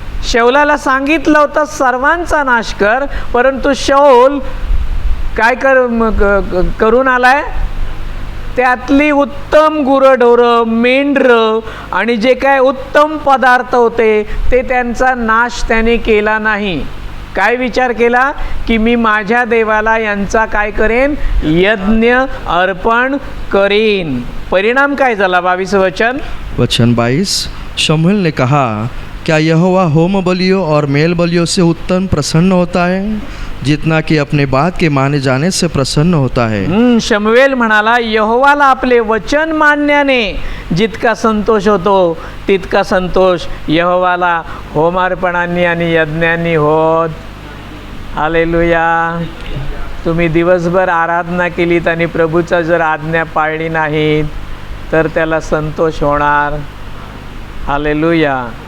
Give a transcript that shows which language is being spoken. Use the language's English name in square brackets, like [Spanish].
[Marathi] शौलाला सांगितलं होतं सर्वांचा नाश कर, परंतु शौल काय करून आलाय, त्यातली उत्तम गुरंढोरं, मेंढरं आणि जे काय उत्तम पदार्थ होते ते त्यांचा नाश त्याने केला नाही. काय विचार केला की मी माझ्या देवाला यांचा काय करेन, यज्ञ अर्पण करेन. परिणाम काय झाला, 22 वचन. [Hindi] वचन 22, शमूएल ने कहा, क्या यहोवा होम बलियों और मेल बलियों से उत्तम प्रसन्न होता है, जितना कि अपने बात के माने जाने से प्रसन्न होता है. [Marathi] शमूएल म्हणाला, यहोवाला आपले वचन मानण्याने जितका संतोष होतो तितका संतोष यहोवाला होमार्पणांनी आणि यज्ञांनी होत. हालेलुया. तुम्ही दिवसभर आराधना केलीत आणि प्रभूचा जर आज्ञा पाळली नाहीत तर त्याला संतोष होणार. हालेलुया.